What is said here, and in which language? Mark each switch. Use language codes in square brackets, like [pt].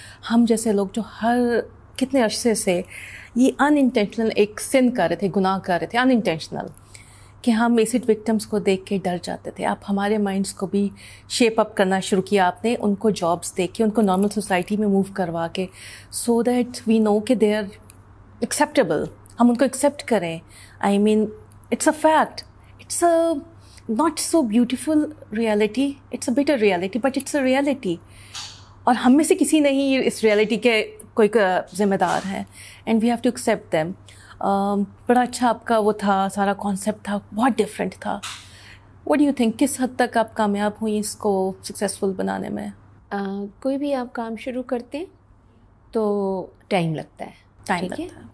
[ur] ہم جیسے لوگ جو کتنے عرصے سے یہ ان انٹینشنل ایک سن کر رہے تھے, گناہ کر رہے تھے ان انٹینشنل, کہ ہم ایسڈ وکٹمس کو دیکھ کے ڈر جاتے تھے. آپ ہمارے مائنڈس کو بھی شیپ اپ کرنا شروع کیا آپ نے, ان کو جابس دے کے, ان کو نارمل سوسائٹی میں موو کروا کے, [en] so that we know [ur] کہ [en] they are acceptable, [ur] ہم ان کو ایکسیپٹ کریں. [en] I mean it's a fact, it's a not so beautiful reality, it's a bitter reality, but it's a reality. [ur] اور ہم میں سے کسی نہیں اس ریالٹی کے کوئی ذمہ دار ہے, [en] and we have to accept them. [ur] بڑا اچھا آپ کا وہ تھا, سارا کانسیپٹ تھا, بہت ڈفرینٹ تھا. [en] what do you think, [ur] کس حد تک آپ کامیاب ہوئی اس کو سکسیزفل بنانے میں؟ کوئی بھی آپ کام شروع کرتے ہیں تو ٹائم لگتا ہے, ٹھیک ہے.